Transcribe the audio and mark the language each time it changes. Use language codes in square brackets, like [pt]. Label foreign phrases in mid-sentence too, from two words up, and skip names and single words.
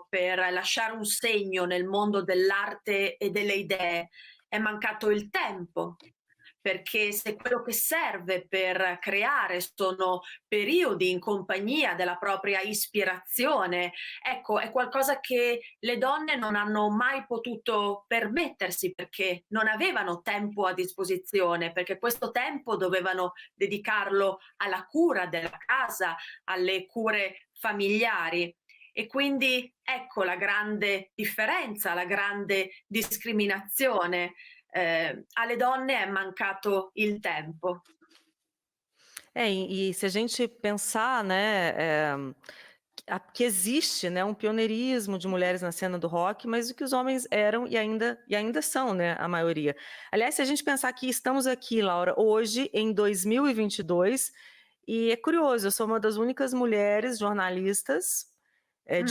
[it] per lasciare un segno nel mondo dell'arte e delle idee, è mancato il tempo, perché se quello che serve per creare sono periodi in compagnia della propria ispirazione, ecco, è qualcosa che le donne non hanno mai potuto permettersi, perché non avevano tempo a disposizione, perché questo tempo dovevano dedicarlo alla cura della casa, alle cure familiari. E quindi ecco la grande differenza, la grande discriminazione. Alle donne è mancato il tempo. [pt] E se a gente pensar, né, que existe, né, um pioneirismo de mulheres na cena do rock, mas o que os homens eram e ainda são, né, a maioria. Aliás, se a gente pensar que estamos aqui, Laura, hoje em 2022, e é curioso, eu sou uma das únicas mulheres jornalistas de